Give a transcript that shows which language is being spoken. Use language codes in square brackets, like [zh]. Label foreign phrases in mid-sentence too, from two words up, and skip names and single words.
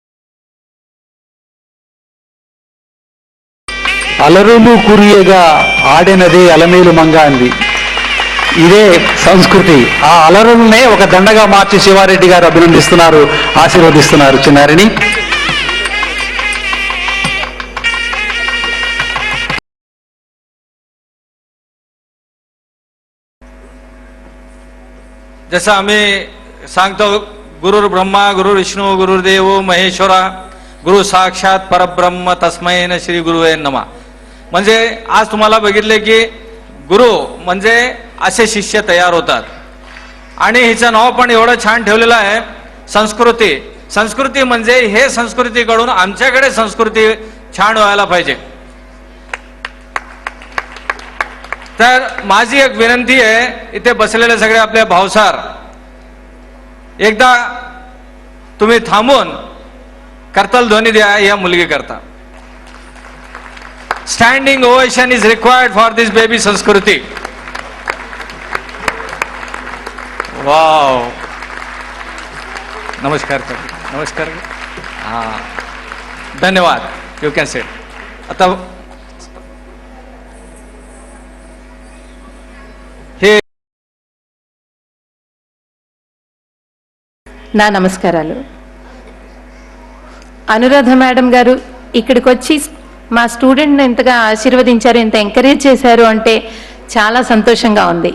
[te] అలరులు కురియగా ఆడినదే అలమేలు మంగ అంది. ఇదే సంస్కృతి. ఆ అలరులనే ఒక దండగా మార్చి శివారెడ్డి గారు అభినందిస్తున్నారు, ఆశీర్వదిస్తున్నారు చిన్నారిని. [mr] जसं आम्ही सांगतो [sa] गुरुर् ब्रह्मा गुरुर् विष्णू गुरुर्देव महेश्वरा गुरु साक्षात परब्रह्म तस्मै श्री गुरुवे नमः. [mr] म्हणजे आज तुम्हाला बघितले की गुरु म्हणजे असे शिष्य तयार होतात. आणि हिचं नाव पण एवढं छान ठेवलेलं आहे संस्कृती. संस्कृती म्हणजे हे संस्कृतीकडून आमच्याकडे संस्कृती छान व्हायला पाहिजे. तर माझी एक विनंती आहे, इथे बसलेले सगळे आपले भावसार, एकदा तुम्ही थांबून करताल ध्वनी द्या या मुलगी करता. [en] standing ovation is required for this baby Sanskruti. [mr] वाव, नमस्कार कर, नमस्कार. हां, धन्यवाद. [en] you can sit. [mr] आता [te] నా నమస్కారాలు. అనురాధ మేడం గారు ఇక్కడికి వచ్చి మా స్టూడెంట్ని ఎంతగా ఆశీర్వదించారు, ఎంత ఎంకరేజ్ చేశారు అంటే చాలా సంతోషంగా ఉంది.